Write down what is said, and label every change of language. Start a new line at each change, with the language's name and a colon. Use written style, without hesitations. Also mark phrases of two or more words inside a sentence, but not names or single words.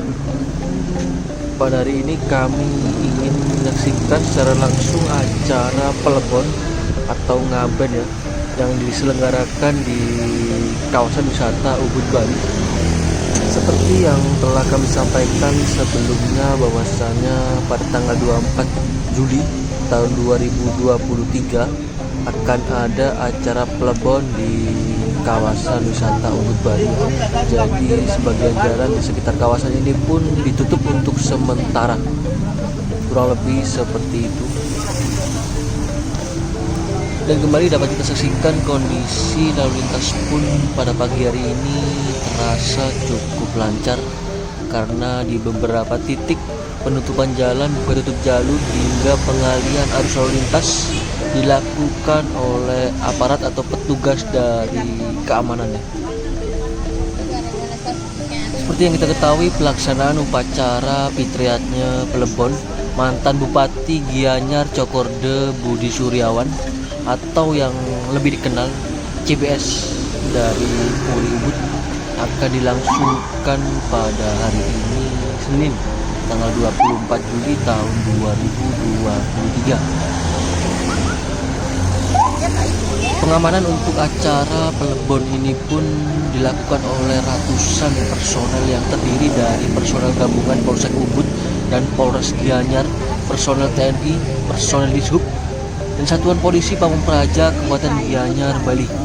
Indonesian: Pada hari ini kami ingin menyaksikan secara langsung acara Plebon atau ngaben ya, yang diselenggarakan di kawasan wisata Ubud Bali. Seperti yang telah kami sampaikan sebelumnya bahwasanya pada tanggal 24 Juli tahun 2023 akan ada acara Plebon di kawasan wisata Ubud Bali. Jadi sebagian jalan di sekitar kawasan ini pun ditutup untuk sementara. Kurang lebih seperti itu. Dan kembali dapat kita saksikan kondisi lalu lintas pun pada pagi hari ini terasa cukup lancar, karena di beberapa titik penutupan jalan, buka tutup jalur hingga pengalihan arus lalu lintas dilakukan oleh aparat atau petugas dari keamanannya. Seperti yang kita ketahui, pelaksanaan upacara fitriatnya Plebon mantan Bupati Gianyar Cokorda Budi Suryawan atau yang lebih dikenal CBS dari Puri Ubud akan dilangsungkan pada hari ini Senin tanggal 24 Juli tahun 2023. Pengamanan untuk acara Plebon ini pun dilakukan oleh ratusan personel yang terdiri dari personel gabungan Polsek Ubud dan Polres Gianyar, personel TNI, personel Dishub, dan Satuan Polisi Pamung Praja Kabupaten Gianyar, Bali.